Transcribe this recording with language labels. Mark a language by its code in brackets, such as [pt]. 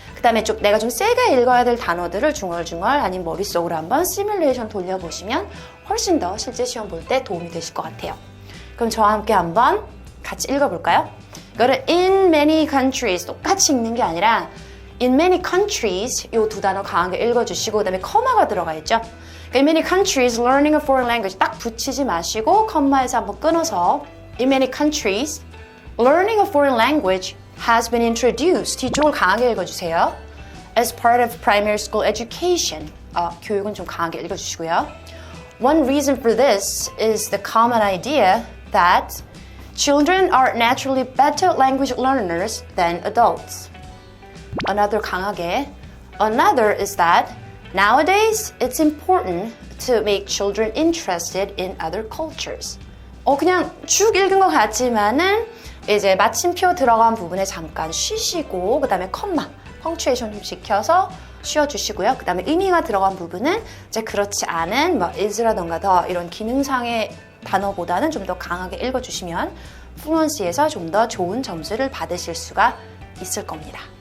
[ko] 그다음에 좀 내가 좀 세게 읽어야 될 단어들을 중얼중얼 아니면 머릿속으로 한번 시뮬레이션 돌려보시면 훨씬 더 실제 시험 볼 때 도움이 되실 것 같아요. 그럼 저와 함께 한번 같이 읽어볼까요? 이거를 [en] in many countries, [ko] 똑같이 읽는 게 아니라 in many countries, 이 두 단어 강하게 읽어주시고, 그 다음에 커마가 들어가 있죠. [en] in many countries learning a foreign language [ko] 딱 붙이지 마시고 컴마에서 한번 끊어서 [en] in many countries learning a foreign language has been introduced, [ko] 뒤쪽을 강하게 읽어주세요. [en] as part of primary school education, [ko] 교육은 좀 강하게 읽어주시고요. [en] One reason for this is the common idea that children are naturally better language learners than adults. [ko] Another 강하게. [en] Another is that nowadays it's important to make children interested in other cultures. [ko] 그냥 쭉 읽은 것 같지만은 이제 마침표 들어간 부분에 잠깐 쉬시고 그다음에 컴마, 펑추에이션 좀 지켜서 쉬어주시고요. 그 다음에 의미가 들어간 부분은 이제 그렇지 않은 뭐 is라던가 더 이런 기능상의 단어보다는 좀 더 강하게 읽어주시면 플루언시에서 좀 더 좋은 점수를 받으실 수가 있을 겁니다.